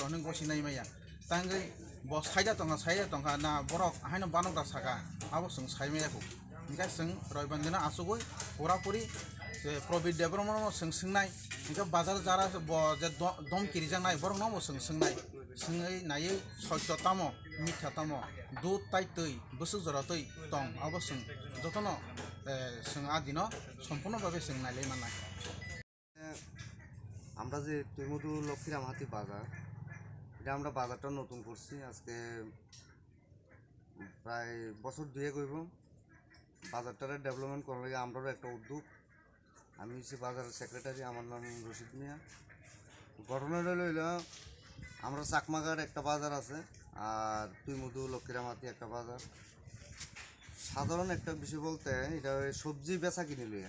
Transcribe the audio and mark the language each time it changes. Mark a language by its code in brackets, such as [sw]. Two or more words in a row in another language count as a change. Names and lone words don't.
[brx] हनै गसि नायमाया तांगै ब साइदा तंगा ना बरक हायनो बानग्रा सागा आबो जों साइमायाखौ ओंखाय जों रयबानदिना आसुगै पुरापुरि जे प्रबिर देबरमनो जों सोंनाय ओंखाय बाजार जारा जे दम किरिजांनाय बरकनावबो जों सोंनाय सोङै नायै सयतामो मिथ्यातामो दुध ताइ तै बोसोर जरा तै दं आबो जों जतनो जों आदिनो सम्पूर्णभावे जों नायलाय मानाय [bn] আমরা যে তৈমধু লক্ষ্মীরামহাতি বাজার এটা আমরা বাজারটা নতুন করছি আজকে প্রায় বছর 2 হইব বাজারটারে ডেভেলপমেন্ট করার লাগে আমরাও একটা উদ্যোগ আমি হচ্ছে বাজারের সেক্রেটারি আমার নাম রশিদ মিয়া ঘটনাটা হইল আমরা চাকমাঘাট একটা বাজার আছে আর তৈমধু লক্ষ্মীরামহাতি একটা বাজার সাধারণ একটা বিষয় বলতে এটা সবজি বেচা কিনে লইয়া